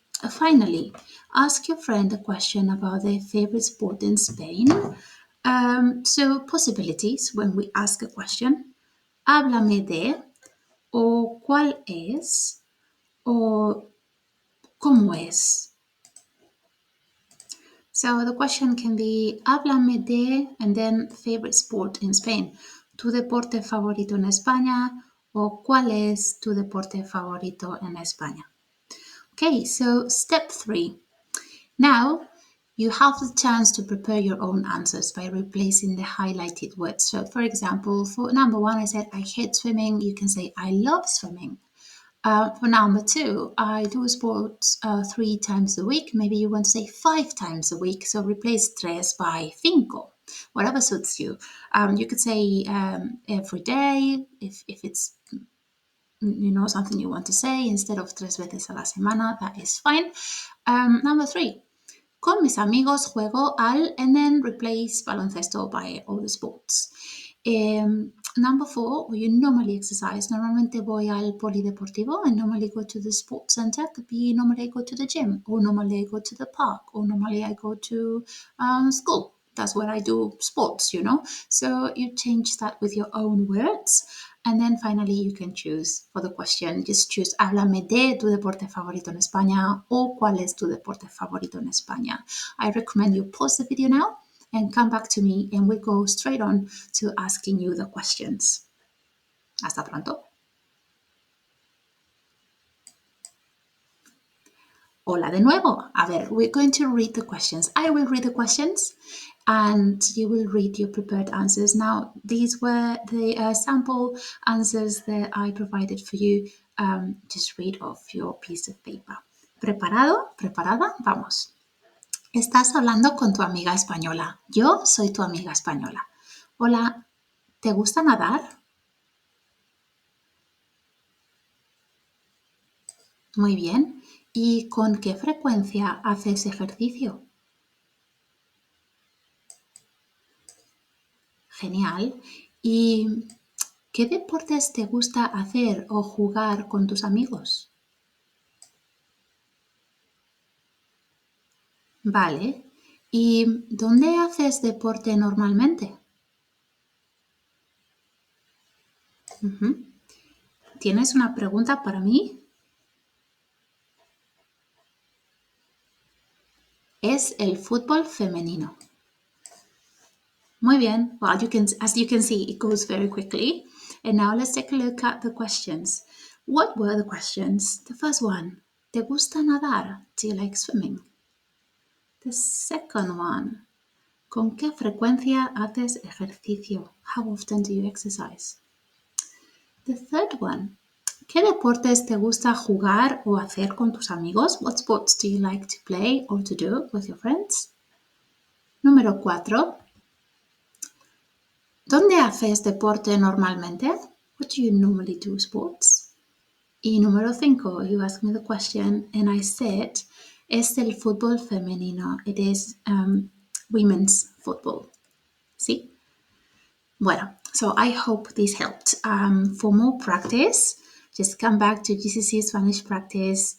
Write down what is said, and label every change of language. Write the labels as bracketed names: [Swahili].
[English] Finally, ask your friend a question about their favorite sport in Spain. So possibilities when we ask a question. [Spanish] Háblame de, o cuál es, o cómo es. [English] So the question can be, [Spanish] háblame de, [English] and then favorite sport in Spain. [Spanish] Tu deporte favorito en España, o cuál es tu deporte favorito en España. [English] Okay, so step 3. Now, you have the chance to prepare your own answers by replacing the highlighted words. So, for example, for number 1, I said, I hate swimming. You can say, I love swimming. For number 2, I do sports 3 times a week. Maybe you want to say 5 times a week. So, replace tres by cinco, whatever suits you. You could say every day if it's something you want to say instead of [Spanish] 3 veces a la semana. [English] That is fine. Number 3. [Spanish] Con mis amigos juego al, [English] and then replace baloncesto by all the sports. Number 4, you normally exercise. [Spanish] Normalmente voy al polideportivo. [English] I normally go to the sports center. Could be normally I go to the gym, or normally I go to the park, or normally I go to school. That's where I do sports, So you change that with your own words. And then finally, you can choose for the question. Just choose, [Spanish] háblame de tu deporte favorito en España, o cuál es tu deporte favorito en España. [English] I recommend you pause the video now and come back to me, and we'll go straight on to asking you the questions. [Spanish] Hasta pronto. Hola de nuevo. A ver, [English] we're going to read the questions. I will read the questions and you will read your prepared answers. Now, these were the sample answers that I provided for you. Just read off your piece of paper. [Spanish] ¿Preparado? ¿Preparada? Vamos. Estás hablando con tu amiga española. Yo soy tu amiga española. Hola, ¿te gusta nadar? Muy bien. ¿Y con qué frecuencia haces ejercicio? Genial. ¿Y qué deportes te gusta hacer o jugar con tus amigos? Vale. ¿Y dónde haces deporte normalmente? Ujú. ¿Tienes una pregunta para mí? Es el fútbol femenino. Muy bien. [English] Well, as you can see, it goes very quickly. And now let's take a look at the questions. What were the questions? The first one, [Spanish] ¿te gusta nadar? [English] Do you like swimming? The second one, [Spanish] ¿con qué frecuencia haces ejercicio? [English] How often do you exercise? The third one, [Spanish] ¿qué deportes te gusta jugar o hacer con tus amigos? [English] What sports do you like to play or to do with your friends? [Spanish] Número 4, ¿dónde haces deporte normalmente? [English] What do you normally do sports? [Spanish] Y número 5, [English] you asked me the question and I said, [Spanish] es el fútbol femenino. [English] It is women's football. [Spanish] ¿Sí? [English] Bueno, so I hope this helped. For more practice, just come back to GCSE Spanish Practice.